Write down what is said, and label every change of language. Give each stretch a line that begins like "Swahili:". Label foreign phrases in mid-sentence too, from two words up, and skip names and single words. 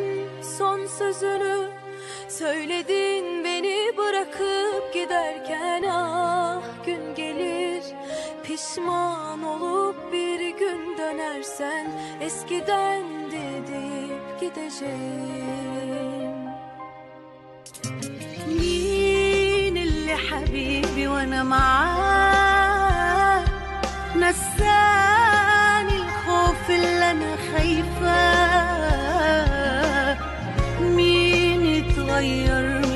Turkish: Son sözünü söyledin beni bırakıp giderken. Ah gün gelir pişman olup bir gün dönersen eskiden deyip gideceğim.
Arabic: مين اللي حبيبي وانا معاه نساني الخوف اللي انا خايفاه مين اتغير